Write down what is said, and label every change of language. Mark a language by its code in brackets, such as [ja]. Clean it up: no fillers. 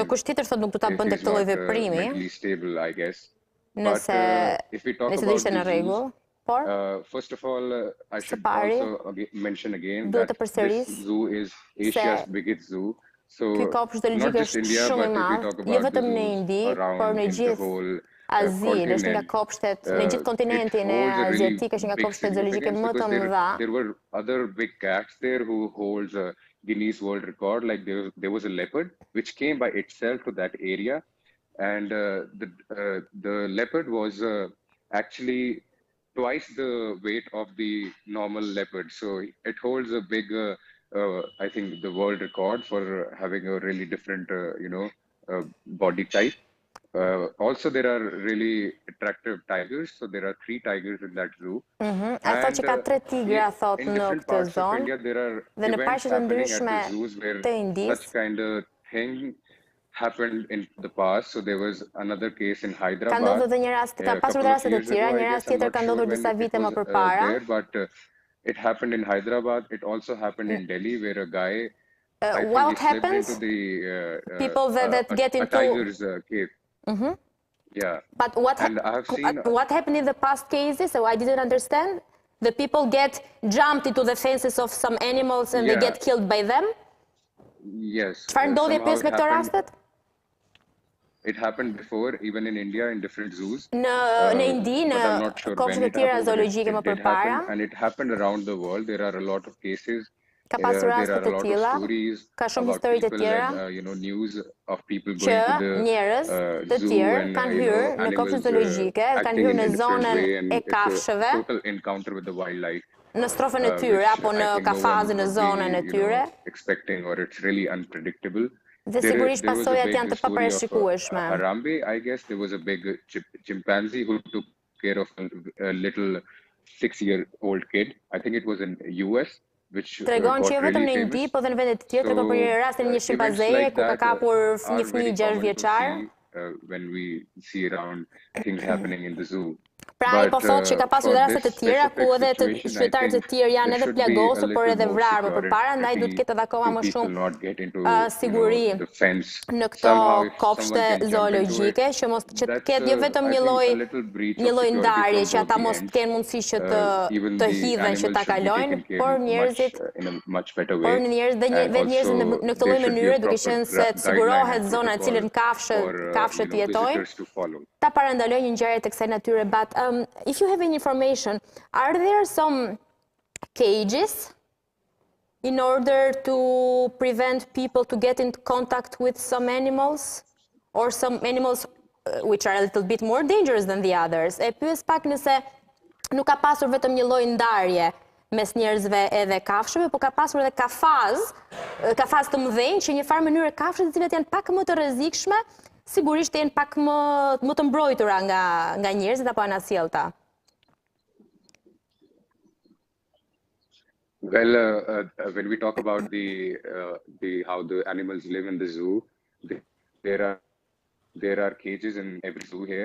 [en] If he's not mentally stable, I guess. But if we talk about the zoos, first of all, I should also mention again that this zoo is Asia's biggest zoo. So not just India, but if we talk about the zoos around in the whole [sq] Azile, nga kopshtet, në gjithë kontinentin e Aziatik është nga kopshtet zoologjike më të mëdha. [en] There were other big cats there who holds a Guinness World Record. Like there was a leopard which came by itself to that area, and the leopard was actually twice the weight of the normal leopard. So it holds a big, I think, the world record for having a really different, body type. Also, there are really attractive tigers. So there are 3 tigers in that zoo. [sq] A thot që ka 3 tigra, thot, në këtë zonë. Dhe në parqet e ndryshme të Indis. [en] Such kind of thing happened in the past. So there was another case in Hyderabad. [sq] Ka ndodhur edhe një rast, ka pasur edhe raste të tjera, një rast tjetër ka ndodhur disa vite më përpara. [en] But it happened in Hyderabad. It also happened in Delhi, where a guy what happens? People that get into a tiger's cave. Yeah. But what happened in the past cases? So I didn't understand. The people get jumped into the fences of some animals and they get killed by them? Yes. [sq] Çfarë ndodhi pjesë me këto rastet? [en] It happened before, even in India, in different zoos. [sq] Në Indi, në kopshtet e tjera zoologjike më përpara. [en] And it happened around the world. There are a lot of cases. [sq] Ka pasur raste të tilla, ka shumë histori të tjera, që njerëz të tjerë kanë hyrë në kopshtet zoologjike, kanë hyrë në zonën e kafshëve, në strofën e tyre apo në kafazën në zonën e tyre. Dhe sigurisht pasojat janë të paparashikueshme. [en] Harambe, I guess there was a big chimpanzee who took care of a little 6-year-old kid. I think it was in US. [sq] Tregon që jo vetëm në Indi, po dhe në vendet të tjera, tregon për një rastin një shimpanzeje ku ka kapur një fëmijë 6 vjeçar. [en] When we see around things happening in the zoo. [sq] Pra ai po thotë që ka pasur raste të tjera ku edhe të qytetarët e tjerë janë edhe plagosur, por edhe vrarë më përpara, ndaj duhet të ketë edhe akoma më shumë siguri në këto kopshte zoologjike, që mos që të ketë jo vetëm një lloj ndarje që ata mos kenë mundësi që të hidhen që ta kalojnë, por njerëzit në këtë lloj mënyre, duke qenë se të sigurohet zona e cilën kafshët jetojnë, ta parandalojnë një ngjarje të kësaj natyre. [en] But if you have any information, are there some cages in order to prevent people to get in contact with some animals, or some animals which are a little bit more dangerous than the others? [sq] E pyes pak nëse nuk ka pasur vetëm një lloj ndarje mes njerëzve edhe kafshëve, po ka pasur edhe kafaz të mëdhenj që një farë mënyrë kafshët të cilat janë pak më të rrezikshme, sigurisht janë pak më të mbrojtura nga njerëzit apo anasjellta. [en] Well, when we talk about how the animals live in the zoo, there are cages in every zoo here.